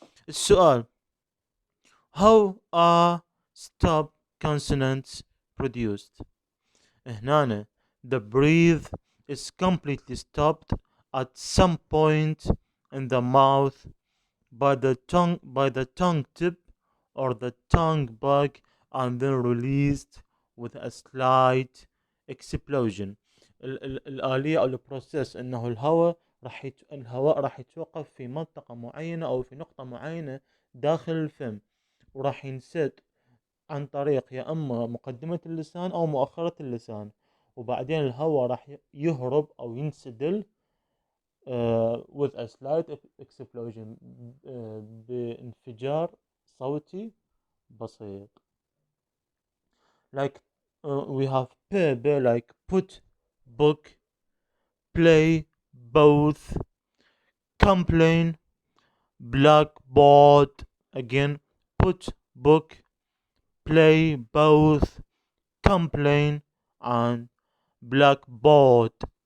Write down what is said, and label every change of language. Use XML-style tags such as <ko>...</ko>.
<en>السؤال: how are stop consonants produced؟ هنا the breath is completely stopped at some point in the mouth by the tongue tip or the tongue bag, and then released with a slight explosion.</en> <ar>الآلية أو البروسيس إنه الهواء راح يتوقف في منطقة معينة أو في نقطة معينة داخل الفم، وراح ينسد عن طريق يا اما مقدمة اللسان او مؤخرة اللسان، وبعدين الهواء راح يهرب او ينسدل</ar> <en>with a slight explosion،</en> <ar>بانفجار صوتي بسيط.</ar> <en>Like we have p like put, book, play, both, complain, blackboard. Again, put, book, play, both, complain, and blackboard.</en>